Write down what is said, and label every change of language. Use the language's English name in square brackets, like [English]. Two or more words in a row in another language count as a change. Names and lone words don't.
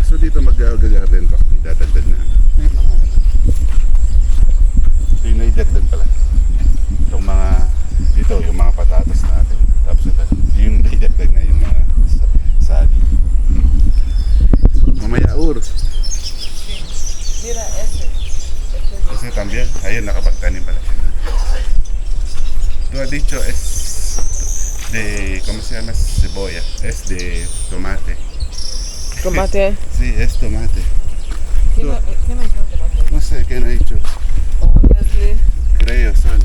[Filipino] So dito mag-garden pa. Idadagdag na. May mga ito yung naidagdag pala. Itong mga dito yung mga patatas natin. Tapos ito yung naidagdag na yung mga saging. Mamaya [Spanish] Mira, ese. Ese también, [Filipino] ayun nakapagtanim pala siya. [Spanish] Tú has dicho es de, ¿cómo se llama? Cebolla, es de tomate. Tomate. Sí, es tomate. ¿Quién ha dicho tomate? No sé, ¿quién ha dicho? Oh, Leslie. Creo, son.